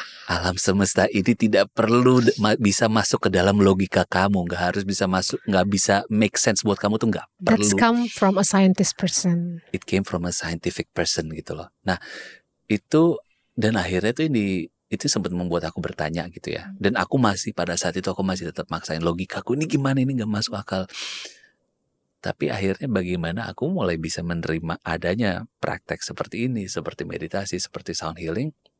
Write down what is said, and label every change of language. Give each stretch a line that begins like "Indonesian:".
Indonesian: Alam semesta ini tidak perlu bisa masuk ke dalam logika kamu, nggak harus bisa masuk, nggak bisa make sense buat kamu tuh nggak perlu.
English: That's come from a scientist person. It came from a scientific person
Indonesian: gitu loh. Nah itu, dan akhirnya tuh itu sempat membuat aku bertanya gitu ya. Dan aku masih pada saat itu aku masih tetap maksain logikaku, ini gimana, ini nggak masuk akal. Tapi akhirnya bagaimana aku mulai bisa menerima adanya praktek seperti ini, seperti meditasi, seperti sound healing.